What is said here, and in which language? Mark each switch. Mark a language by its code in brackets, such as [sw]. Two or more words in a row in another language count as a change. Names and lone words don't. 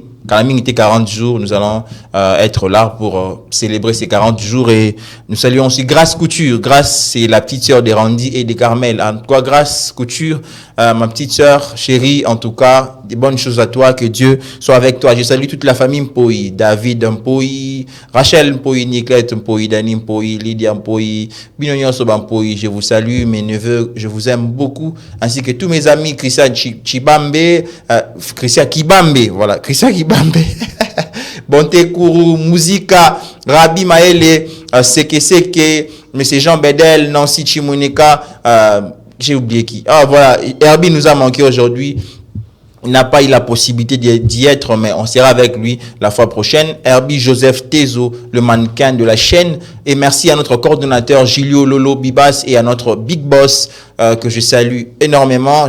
[fr] Quand même, il était 40 jours, nous allons être là pour célébrer ces 40 jours. Et nous saluons aussi Grâce Couture. Grâce, c'est la petite sœur de Randy et de Carmel. En tout cas, Grâce Couture, ma petite sœur chérie, en tout cas, des bonnes choses à toi, que Dieu soit avec toi. Je salue toute la famille Mpoyi, David Mpoyi, Rachel Mpoyi, Nicolette Mpoyi, Dani Mpoyi, Lydia Mpoyi, Binonyon Soba Mpoyi. Je vous salue, mes neveux, je vous aime beaucoup, ainsi que tous mes amis, Christian Chibambe, Christian Kibambe, voilà, Christian Kibambe, Bonte Kourou, Musika, Rabi Maele, Seke, M. Jean Bedel, Nancy Chimouneka, j'ai oublié qui. Ah voilà, Herbie nous a manqué aujourd'hui. Il n'a pas eu la possibilité d'y être, mais on sera avec lui la fois prochaine. Herbie Joseph Tezo, le mannequin de la chaîne. Et merci à notre coordonnateur Gilio Lolo Bibas et à notre big boss que je salue énormément.